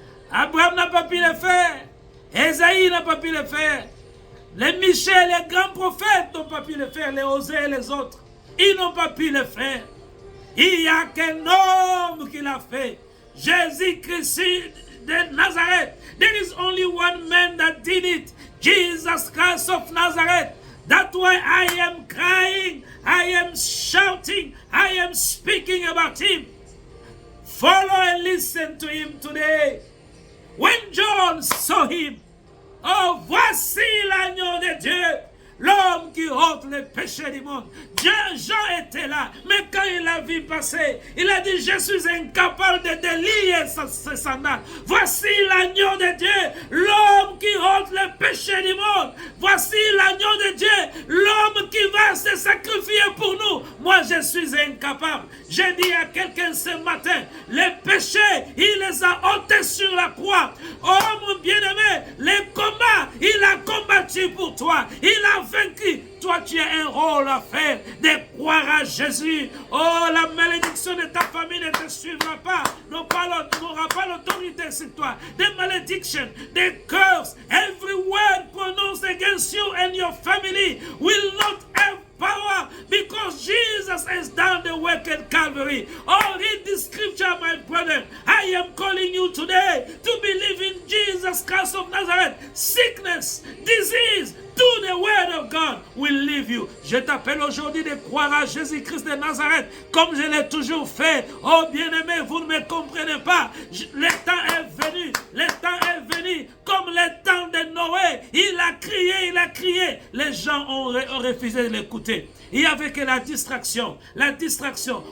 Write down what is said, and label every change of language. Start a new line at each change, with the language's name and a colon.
French: Abraham n'a pas pu le faire. Esaïe n'a pas pu le faire. Les Michel, les grands prophètes n'ont pas pu le faire. Les Osée et les autres, ils n'ont pas pu le faire. Il n'y a qu'un homme qui l'a fait. Jésus-Christ de Nazareth.
English: There is only one man that did it. Jesus Christ of Nazareth. That's why I am crying. I am shouting. I am speaking about him. Follow and listen to him today. When John saw him, oh,
French: voici l'agneau de Dieu l'homme qui ôte les péchés du monde. Jean était là, mais quand il a vu passer, il a dit, je suis incapable de délier ses sandales. Voici l'agneau de Dieu, l'homme qui ôte les péchés du monde. Voici l'agneau de Dieu, l'homme qui va se sacrifier pour nous. Moi, je suis incapable. J'ai dit à quelqu'un ce matin, les péchés, il les a ôtés sur la croix. Oh mon bien-aimé, les combats, il a combattu pour toi. Il a vaincu. Toi, tu as un rôle à faire, de croire à Jésus. Oh, la malédiction de ta famille ne te suivra pas, n'aura pas l'autorité sur toi.
English: The malediction, the curse, every word pronounced against you and your family will not have power, because Jesus has done the work at Calvary. Oh, read the scripture, my brother. I am calling you today to believe in Jesus Christ of Nazareth. Sickness, disease, tout the word of God will leave you.
French: Je t'appelle aujourd'hui de croire à Jésus-Christ de Nazareth comme je l'ai toujours fait. Oh bien-aimé, vous ne me comprenez pas. Le temps est venu. Le temps est venu comme le temps de Noé. Il a crié. Les gens ont refusé de l'écouter. Il n'y avait que la distraction. La distraction.